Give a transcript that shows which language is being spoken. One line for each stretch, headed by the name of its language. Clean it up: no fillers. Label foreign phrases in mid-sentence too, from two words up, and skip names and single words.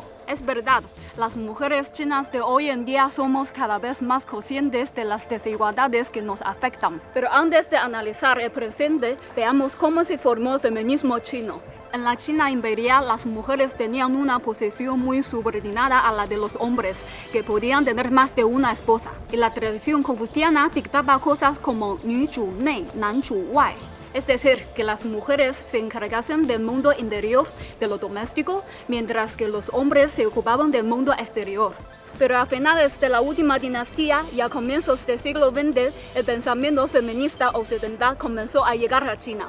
Spanish: Es verdad, las mujeres chinas de hoy en día somos cada vez más conscientes de las desigualdades que nos afectan. Pero antes de analizar el presente, veamos cómo se formó el feminismo chino. En la China imperial, las mujeres tenían una posición muy subordinada a la de los hombres, que podían tener más de una esposa. Y la tradición confuciana dictaba cosas como
Chinese: 女主内, 男主外.
Spanish: Es decir, que las mujeres se encargasen del mundo interior, de lo doméstico, mientras que los hombres se ocupaban del mundo exterior. Pero a finales de la última dinastía y a comienzos del siglo XX, el pensamiento feminista occidental comenzó a llegar a China.